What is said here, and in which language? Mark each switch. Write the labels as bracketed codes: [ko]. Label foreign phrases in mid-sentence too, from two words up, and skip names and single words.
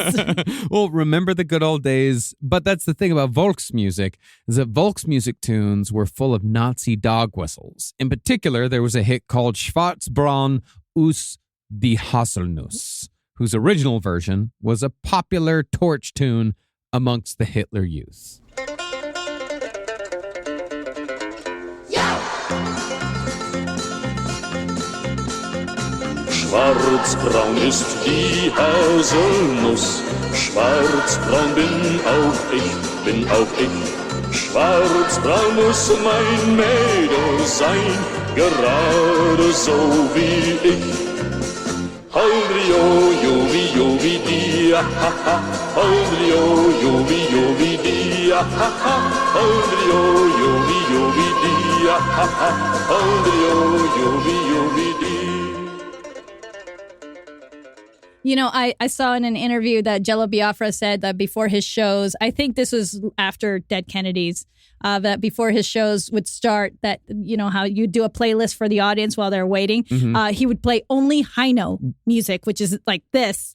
[en] Well, remember the good old days. But that's the thing about Volksmusik, is that Volksmusik tunes were full of Nazi dog whistles. In particular, there was a hit called Schwarzbraun aus die Haselnuss, whose original version was a popular torch tune amongst the Hitler Youth. [de] Schwarzbraun ist die Haselnuss, schwarzbraun bin auch ich. Schwarzbraun muss mein Mädel sein, gerade so wie ich. Holdrio, jovi, dia, ha, ha. Holdrio, jovi, dia, ha, ha. Holdrio, jovi, dia, ha, ha. Holdrio, jovi, dia. [en] You know, I saw in an interview that Jello Biafra said that before his shows, I think this was after Dead Kennedys, that before his shows would start, that, you know, how you do a playlist for the audience while they're waiting. He would play only Heino music, which is like this.